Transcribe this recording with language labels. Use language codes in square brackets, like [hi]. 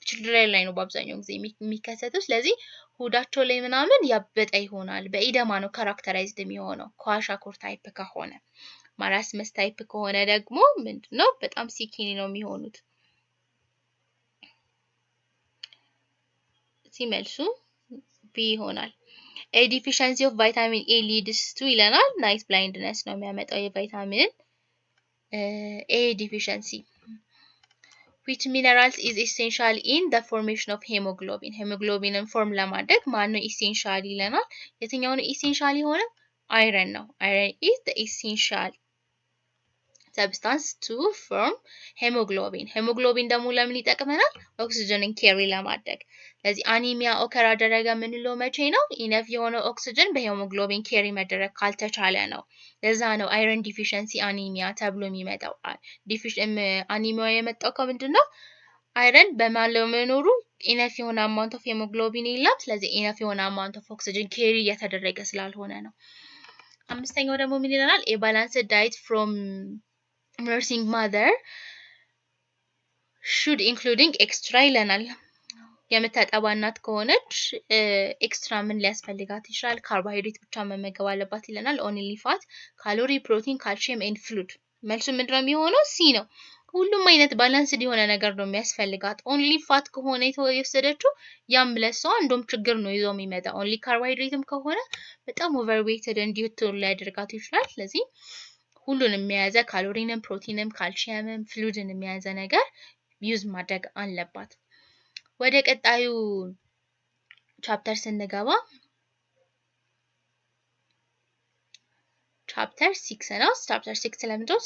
[am] ችልድረን ላይ ነው በአብዛኛው ጊዜ የሚከሰተው። ስለዚህ ሆዳቸው ላይ ምናምን ያበጠ ይሆናል። በኢደማ ነው ካራክተራይዝድ የሚሆነው ኳሻኮር ታይፕ ከሆነ። ማራስመስ ታይፕ ከሆነ ደግሞ ምንድነው በጣም ሲኪኒ ነው የሚሆኑት። ሲመልሱ ቢ ይሆናል። [en] A deficiency of vitamin A leads to [am] ይለናል [en] night blindness [am] ነው የሚያመጣው የቫይታሚን A deficiency. [en] Which minerals is essential in the formation of hemoglobin? [am] hemoglobinin form ለማድረግ ማን ነው essential ይለናል። የትኛው ነው essential የሆነው? [en] iron ነው። iron is the essential substance to form hemoglobin. [am] hemoglobin ደግሞ ለምን ይጠቅመናል? ኦክሲጅንን ኬሪ ለማድረግ። ስለዚህ አኒሚያ ኦከር አደረገ የምንለው መቼ ነው? ኢነፍ የሆነ ኦክሲጅን በሄሞግሎቢን ኬሪ መደረግ ካልተቻለ ነው። ለዛ ነው አይረን ዲፊሸንሲ አኒሚያ ተብሎ የሚመጣው። አኒሚያ የመጣው ከምንድነው? አይረን በማለመኖሩ ኢነፍ የሆነ አማውንት ኦፍ ሄሞግሎቢን የለም። ስለዚህ ኢነፍ የሆነ አማውንት ኦፍ ኦክሲጅን ኬሪ እየተደረገ ስላልሆነ ነው። አምስተኛው ደግሞ ምን ይለናል? A balanced diet from nursing mother should including extra ይለናል። የምታጠባ እናት ከሆነች ኤክስትራ ምን ሊያስፈልጋት ይችላል? ካርቦሃይድሬት ብቻ መመገብ አለባት ይለናል። ኦንሊ ፋት፣ ካሎሪ፣ ፕሮቲን፣ ካልሲየም ኤንድ ፍሉድ። መልሱ ምንድነው የሚሆነው? ሲ ነው። ሁሉም አይነት ባላንስድ የሆነ ነገር ነው የሚያስፈልጋት። ኦንሊ ፋት ከሆነ የወሰደችው ያም ለሷ እንደውም ችግር ነው ይዞ የሚመጣ። ኦንሊ ካርቦሃይድሬትም ከሆነ በጣም ኦቨርዌትድ እንዲሆን ሊያደርጋት ይችላል። ስለዚህ ሁሉንም የያዘ ካሎሪንም፣ ፕሮቲንም፣ ካልሲየምም ፍሉድን የያዘ ነገር ዩዝ ማድረግ አለባት። ወደ ቀጣዩ ቻፕተር ስንገባ ቻፕተር 6 ነው። ቻፕተር 6 ለምንድነው?